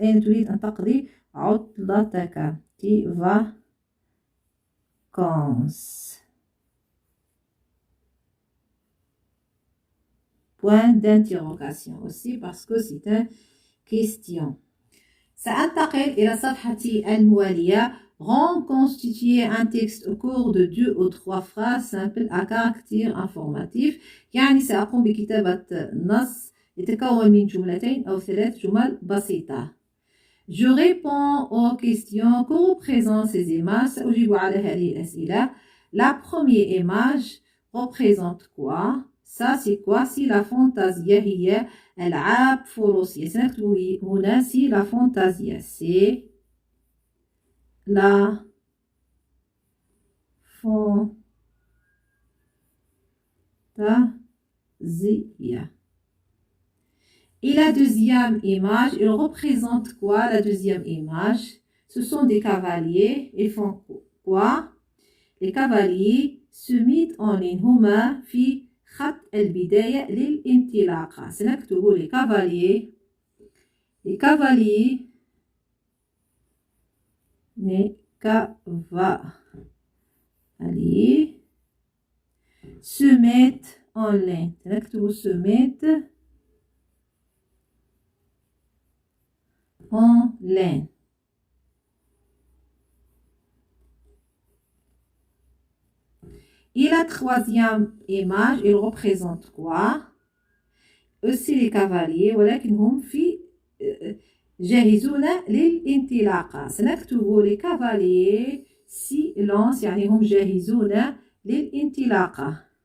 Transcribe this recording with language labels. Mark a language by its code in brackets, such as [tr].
[ar] أين تريد أن تقضي عطلتك [fr] tes vacances. Point d'interrogation aussi parce que c'est une question. [ar] سأنتقل إلى صفحة الموالية. [fr] Reconstituer un texte au cours de 2 ou 3 phrases simples à caractère informatif. [ar] يعني سأقوم بكتابة نص يتكون من جملتين أو 3 جمل بسيطة. [fr] Je réponds aux questions que représentent ces images. [ar] سأجيب على هذه الأسئلة. [fr] La première image représente quoi? Ça c'est quoi? Si la fantasia [ar] هي ألعاب فروسية. سنكتب هنا [fr] si la fantasia c'est la fantasia. Et la deuxième image, elle représente quoi? La deuxième image, ce sont des cavaliers. Ils font quoi? Les cavaliers se mettent en ligne. [ar] هما في خط البداية للانطلاقة. سنكتب [fr] les cavaliers se mettent en ligne. [ar] سنكتب [fr] se mettent en ligne. Et la troisième image, il représente quoi? Aussi les cavaliers, [ar] ولكن هم في جاهزون للانطلاقة. سنكتب [fr] les cavaliers silence [ar] يعني هم جاهزون للانطلاقة.